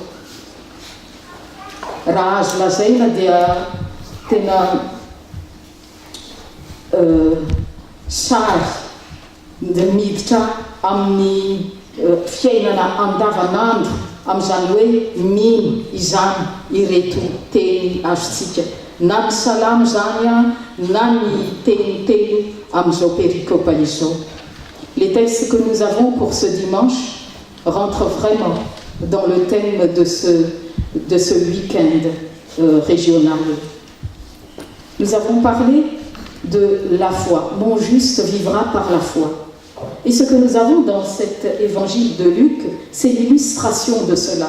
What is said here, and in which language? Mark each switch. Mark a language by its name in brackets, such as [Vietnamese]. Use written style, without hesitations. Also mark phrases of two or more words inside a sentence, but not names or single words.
[Malagasy] Raha azo lazaina dia tena sary miditra amin'ny fiainana andavanandro amin'izany hoe mino izany ireto teny azontsika, na ny salamo zany na ny teniteny amin'izao périkopa izao. [French] Les textes que nous avons pour ce dimanche rentrent vraiment dans le thème de ce week-end régional. Nous avons parlé de la foi. Mon juste vivra par la foi. Et ce que nous avons dans cet évangile de Luc, c'est l'illustration de cela.